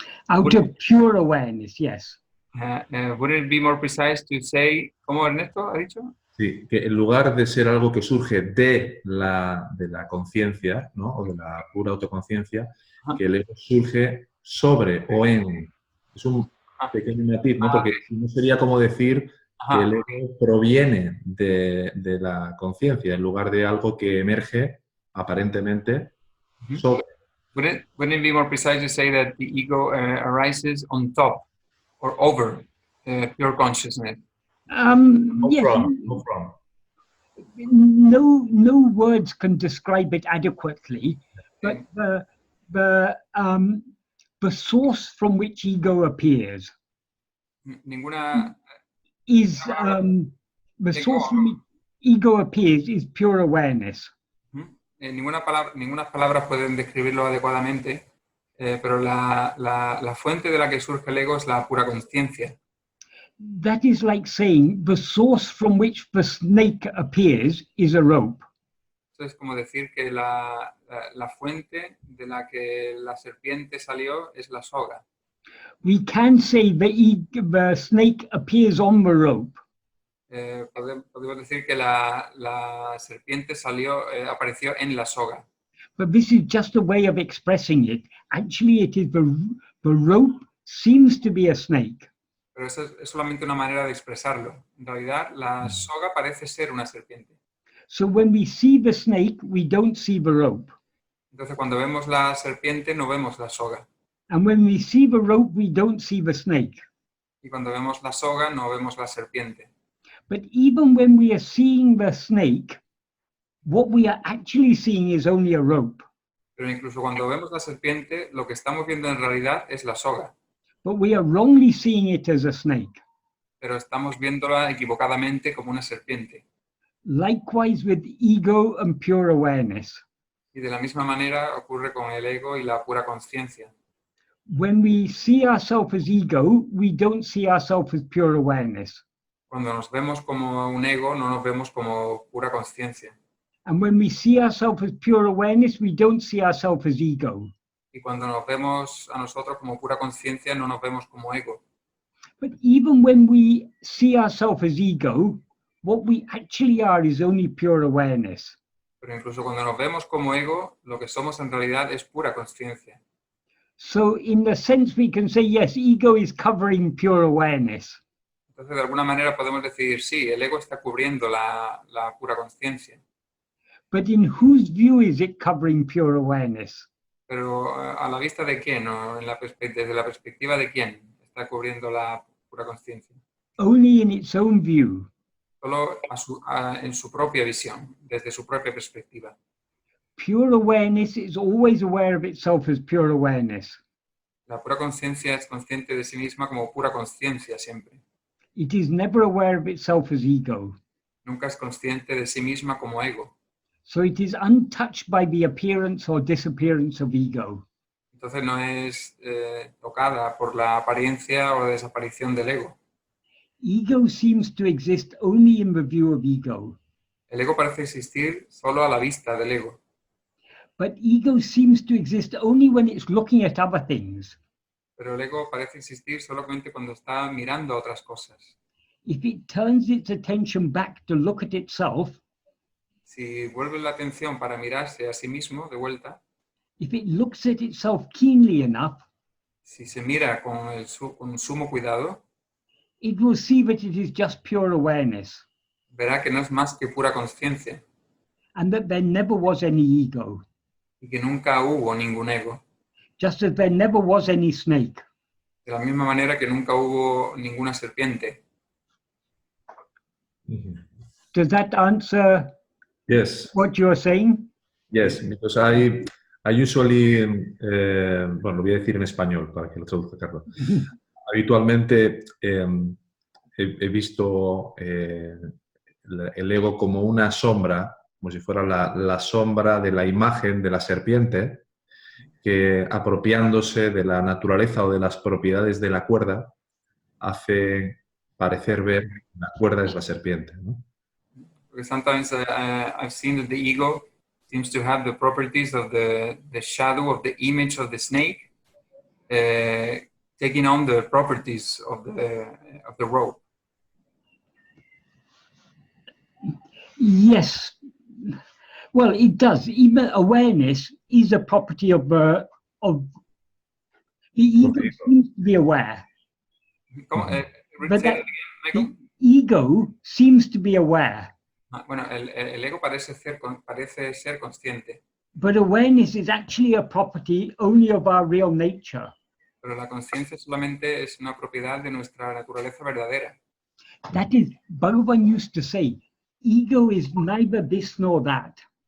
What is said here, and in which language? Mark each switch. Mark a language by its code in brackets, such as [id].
[en] Out of pure awareness, yes. Wouldn't it be more precise to say, [es] ¿cómo Ernesto ha dicho? Sí, que en lugar de ser algo que surge de la conciencia, ¿no? O de la pura autoconciencia, que el ego surge sobre o en. Es un pequeño matiz, ¿no? Porque no sería como decir que el ego proviene de la conciencia, en lugar de algo que emerge aparentemente sobre. [en] Wouldn't it be more precise to say that the ego arises on top or over pure consciousness? Yes. No from. No words can describe it adequately, but the source from which ego appears [es] Ninguna. [en] is the source from which ego appears is pure awareness. [es] Ninguna palabra pueden describirlo adecuadamente, pero la fuente de la que surge el ego es la pura conciencia. [en] That is like saying the source from which the snake appears is a rope. [es] Eso es como decir que la fuente de la que la serpiente salió es la soga. [en] We can say the snake appears on the rope, [es] Podemos decir que la serpiente apareció en la soga. [en] but this is just a way of expressing it. Actually, it is the rope seems to be a snake. [es] Pero eso es solamente una manera de expresarlo. En realidad, la soga parece ser una serpiente. [en] So when we see the snake, we don't see the rope. [es] Entonces, cuando vemos la serpiente, no vemos la soga. [en] And when we see the rope, we don't see the snake. [es] Y cuando vemos la soga, no vemos la serpiente. [en] But even when we are seeing the snake, what we are actually seeing is only a rope. [es] Pero incluso cuando vemos la serpiente, lo que estamos viendo en realidad es la soga. [en] But we are wrongly seeing it as a snake. [es] Pero estamos viéndola equivocadamente como una serpiente. [en] Likewise with ego and pure awareness. [es] Y de la misma manera ocurre con el ego y la pura conciencia. [en] When we see ourselves as ego, we don't see ourselves as pure awareness. [es] Cuando nos vemos como un ego, no nos vemos como pura conciencia. [en] And when we see ourselves as pure awareness, we don't see ourselves as ego. [es] Y cuando nos vemos a nosotros como pura conciencia, no nos vemos como ego. [en] But even when we see ourselves as ego, what we actually are is only pure awareness. [es] Pero incluso cuando nos vemos como ego, lo que somos en realidad es pura conciencia. [en] So in the sense we can say, yes, ego is covering pure awareness. [es] Entonces, de alguna manera podemos decir, sí, el ego está cubriendo la pura conciencia. [en] But in whose view is it covering pure awareness? [es] Pero ¿a la vista de quién? ¿O desde la perspectiva de quién está cubriendo la pura conciencia? [en] Only in its own view. [es] Solo en su propia visión, desde su propia perspectiva. [en] Pure awareness is always aware of itself as pure awareness. [es] La pura conciencia es consciente de sí misma como pura conciencia siempre. [en] It is never aware of itself as ego. [es] Nunca es consciente de sí misma como ego. [en] So it is untouched by the appearance or disappearance of ego. [es] Entonces no es tocada por la apariencia o la desaparición del ego. [en] Ego seems to exist only in the view of ego. [es] El ego parece existir solo a la vista del ego. [en] But ego seems to exist only when it's looking at other things. [es] Pero el ego parece existir solamente cuando está mirando a otras cosas. [en] If it turns its attention back to look at itself, [es] Si vuelve la atención para mirarse a sí mismo de vuelta, [en] if it looks at itself keenly enough, [es] si se mira con sumo cuidado, [en] it will see that it is just pure awareness [es] verá que no es más que pura conciencia [en] and that there never was any ego, [es] y que nunca hubo ningún ego. [en] just as there never was any snake. [es] De la misma manera que nunca hubo ninguna serpiente. [en] Does that answer Yes. what you're saying? Yes, because I usually, [es] bueno, lo voy a decir en español para que lo traduzca Carlos. Habitualmente he visto el ego como una sombra, como si fuera la sombra de la imagen de la serpiente, que apropiándose de la naturaleza o de las propiedades de la cuerda, hace parecer ver que la cuerda es la serpiente, ¿no? [en] Because sometimes I've seen that the ego seems to have the properties of the shadow of the image of the snake, taking on the properties of the rope. Yes. Well, it does. Even awareness is a property of the ego seems to be aware. But Say that, it again, Michael. the ego seems to be aware. [es] Bueno, el ego parece ser consciente, [en] But awareness is actually a property only of our real nature. [es] pero la conciencia solamente es una propiedad de nuestra naturaleza verdadera. [en] That is, Bhagavan used to say, ego is neither this nor that.